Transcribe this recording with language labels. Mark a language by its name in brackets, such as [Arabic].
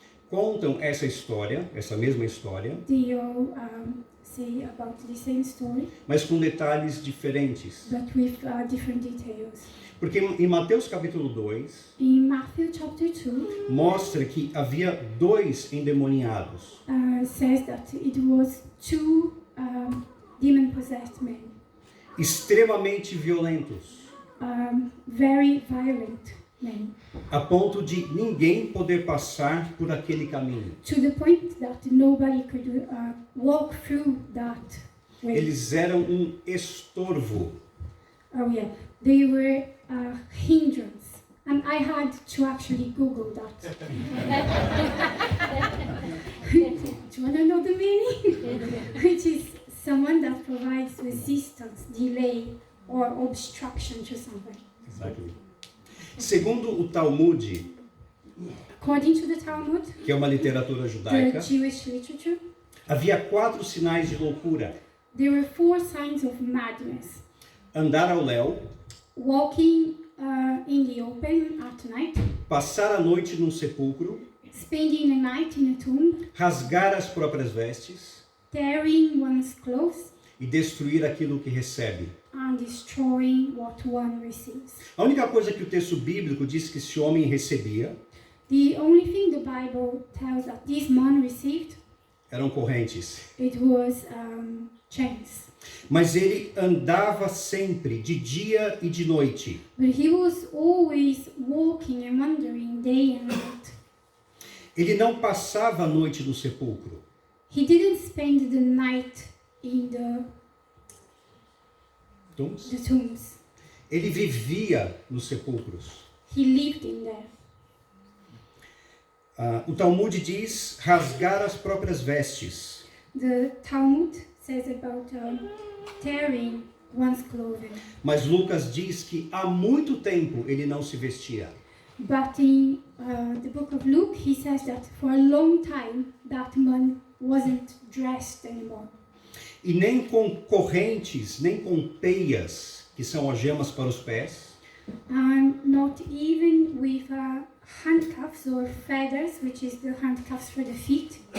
[Portuguese] contam essa história, essa mesma história, [English] They all say about the same story, [Portuguese] mas com detalhes diferentes. [English] but with different details. [Portuguese] Porque em Mateus capítulo 2, [English] In Matthew chapter 2, [Portuguese] mostra que havia 2 endemoniados. [English] says that it was two demon-possessed men, [Portuguese] Extremamente violentos, [English] very violent men, [Portuguese] a ponto de ninguém poder passar por aquele caminho. [English] to the point that nobody could walk through that way. [Portuguese] Eles eram um estorvo. [English] Oh yeah, they were a hindrance. And I had to actually Google that. Do you want to know the meaning? Which is someone that provides resistance, delay, or obstruction to something. Exactly. [Portuguese] Segundo o Talmud, [English] According to the Talmud, [Portuguese] que é uma literatura [English] the [Portuguese] judaica, [English] Jewish literature, [Portuguese] havia 4 sinais de loucura: [English] there were 4 signs of madness. [Portuguese] andar ao léu, [English] Walking in the open at night, [Portuguese] passar a noite num sepulcro, [English] spending a night in a tomb, [Portuguese] rasgar as próprias vestes [English] tearing one's clothes, [Portuguese] e destruir aquilo que recebe. [English] and destroying what one receives. [Portuguese] A única coisa que o texto bíblico diz que esse homem recebia [English] The only thing the Bible tells that this man received, [Portuguese] eram correntes. [English] it was chains. [Portuguese] Mas ele andava sempre, de dia e de noite. [English] But he was always walking and wandering day and night. [Portuguese] Ele não passava a noite no sepulcro. [English] He didn't spend the night in the tombs. [Portuguese] Ele vivia nos sepulcros. [English] He lived in there. [Portuguese] O Talmud diz rasgar as próprias vestes. [English] The Talmud says about tearing one's clothing. [Portuguese] Mas Lucas diz que há muito tempo ele não se vestia. [English] But in the book of Luke, he says that for a long time that man wasn't dressed anymore. [Portuguese] E nem com correntes, nem com peias, que são algemas para os pés, [English] And not even with handcuffs or feathers, which is the handcuffs for the feet.